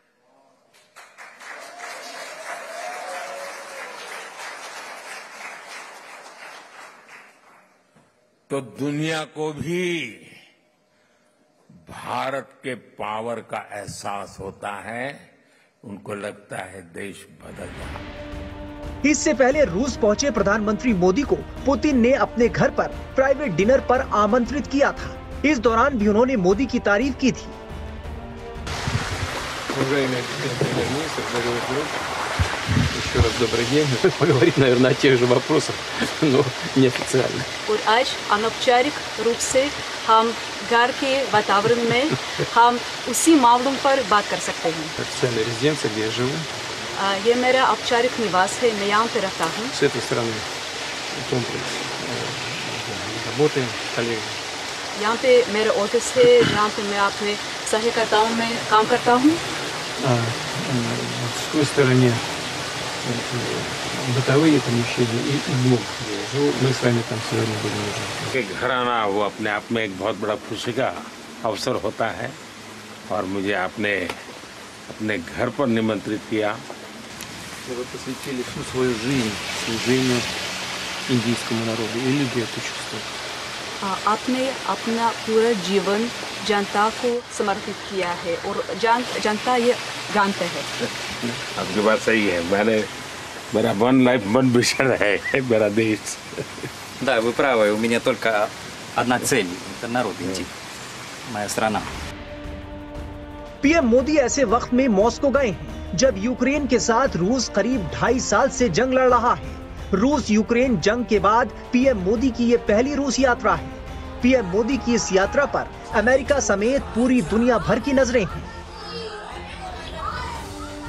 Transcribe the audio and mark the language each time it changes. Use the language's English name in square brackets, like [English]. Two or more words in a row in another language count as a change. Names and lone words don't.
[Hindi] तो दुनिया को भी भारत के पावर का एहसास होता है, उनको लगता है देश बदल रहा है। इससे पहले रूस पहुंचे प्रधानमंत्री मोदी को पुतिन ने अपने घर पर [English] private dinner [Hindi] पर आमंत्रित किया था। इस दौरान भी उन्होंने मोदी की तारीफ की थी। [Russian] Еще раз добрый день. Поговорить, наверное, о тех же вопросах, но неофициально. [Hindi] और आज अनौपचारिक रूप से हम घर के वातावरण में हम उसी मामलों पर बात कर सकते हैं। [Russian] Официальная резиденция, где я живу. [Hindi] ये मेरा औपचारिक निवास है, मैं यहाँ पे रहता हूँ। [Russian] С этой стороны комплекс. Работаем, коллеги. [Hindi] यहाँ पे मेरा ऑफिस है, जहाँ पे मैं अपने सहकर्ताओं में काम करता हूँ। [Russian] С той стороны бытовые помещения и блок, где я живу. Мы с вами там сегодня будем уже. [Hindi] घर आना वो अपने आप में एक बहुत बड़ा खुशी का अवसर होता है और मुझे आपने अपने घर पर निमंत्रित किया। [Russian] Вы посвятили всю свою жизнь служению индийскому народу, и люди это чувствуют. [Hindi] आपने अपना पूरा जीवन जनता को समर्पित किया है और जनता ये जानते हैं। आपकी बात सही है। मेरा [English] one life one mission [Hindi] है, मेरा देश। [Russian] Да, вы правы. У меня только одна цель – это народ индии, моя страна. [Hindi] पीएम मोदी ऐसे वक्त में मॉस्को गए हैं जब यूक्रेन के साथ रूस करीब 2.5 साल से जंग लड़ रहा है। रूस यूक्रेन जंग के बाद पीएम मोदी की ये पहली रूस यात्रा है। पीएम मोदी की इस यात्रा पर अमेरिका समेत पूरी दुनिया भर की नजरें हैं।